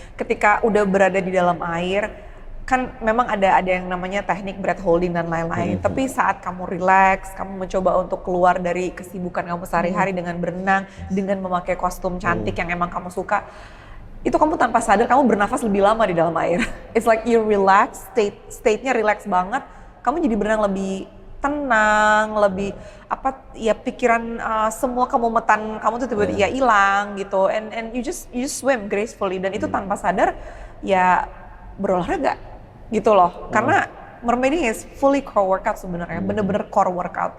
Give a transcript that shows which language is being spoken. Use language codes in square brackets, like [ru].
[id] Ketika udah berada di dalam air, kan memang ada yang namanya teknik breath holding dan lain-lain. Tapi saat kamu relax, kamu mencoba untuk keluar dari kesibukan kamu sehari-hari dengan berenang, dengan memakai kostum cantik yang emang kamu suka, itu kamu tanpa sadar kamu bernafas lebih lama di dalam air. [en] It's like you relax, [id] state-nya relax banget. Kamu jadi berenang lebih tenang, lebih apa ya, pikiran semua kemumetan kamu tuh tiba-tiba ya hilang gitu. [en] And you just swim gracefully, [id] dan itu tanpa sadar ya berolahraga gitu loh. Karena [en] mermaiding is fully core workout [id] sebenarnya, bener-bener core workout.